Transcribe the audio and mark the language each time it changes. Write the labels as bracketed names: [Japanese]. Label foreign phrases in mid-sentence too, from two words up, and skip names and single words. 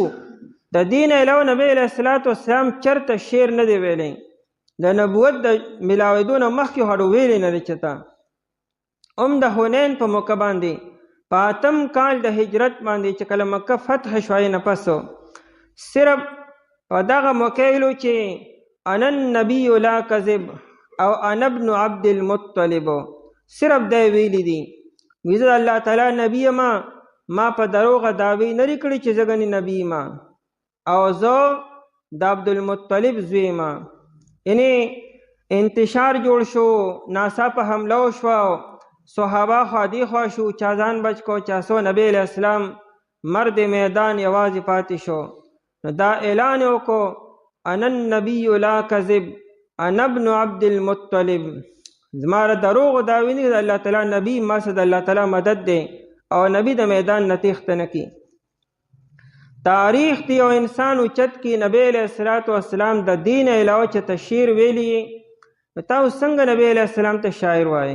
[Pashto] د دین علاوه نبی [Arabic] علیہ السلام [Pashto] چرته شعر نه دی ویلی، د نبوت د ملاویدو نه مخکې هډو ویلی نه دی چېته. هم د حنین په موقع باندې په 8م کال د هجرت باندې چې کله مکه فتح شوی نه پسو صرف په دغه موقع ویلو چې [Arabic] انا النبی لا کذب [Pashto] او [Arabic] انا ابن عبد المطلب، [Pashto] صرف دی ویلی دي وی زه الله تعالی نبی ما په دروغه دعوی نه کړی چې زه ګنې نبی ما او زه د عبدالمطلب زوی ما. یعنی انتشار جوړ شو، ناڅاپه حمله وشوه، صحابه خوا دی خوا شو، چا ځان بچ کو، چا سو نبی [Arabic] علیہ السلام [Pashto] مرد میدان یوازې پاتې شو. نو دا اعلان وکړو [Arabic] انا النبی لا کذب انا ابن عبد المطلب، [Pashto] زما دروغ دعوی نه، د الله تعالی نبی ما سره د الله تعالی مدد دی او نبی د میدان نه تېښته نه کی. تاریخ دی او انسان اوچت کی نبی [Arabic] علیہ السلام [Pashto] د دین علاوه چې ته شعر ویلی نو تاسو څنګه نبی علیہ السلام ته شاعر وایي؟